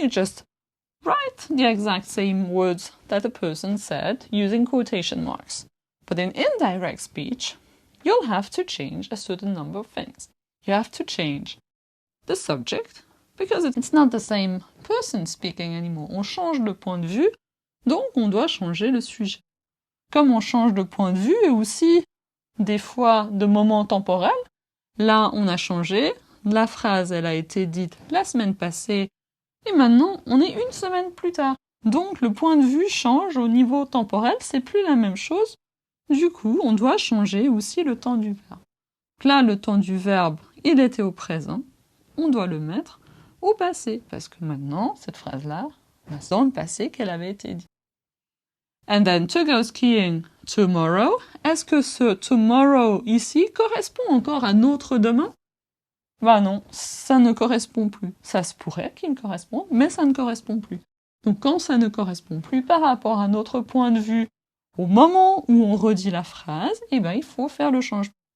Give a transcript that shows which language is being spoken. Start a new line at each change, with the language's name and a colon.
English: You just write the exact same words that the person said using quotation marks. But in indirect speech, you'll have to change a certain number of things. You have to change the subject because it's not the same person speaking anymore.
French: On change le point de vue, donc on doit changer le sujet. Comme on change de point de vue et aussi des fois de moment temporel, là on a changé. La phrase, elle a été dite la semaine passée et maintenant, on est une semaine plus tard. Donc, le point de vue change au niveau temporel, c'est plus la même chose. Du coup, on doit changer aussi le temps du verbe. Là, le temps du verbe, il était au présent. On doit le mettre au passé parce que maintenant, cette phrase-là, c'est dans le passé qu'elle avait été dite.
English: And then, to go skiing tomorrow.
French: Est-ce que ce tomorrow ici correspond encore à notre demain? Bah non, ça ne correspond plus. Ça se pourrait qu'il corresponde, mais ça ne correspond plus. Donc quand ça ne correspond plus par rapport à notre point de vue au moment où on redit la phrase, eh ben, il faut faire le changement.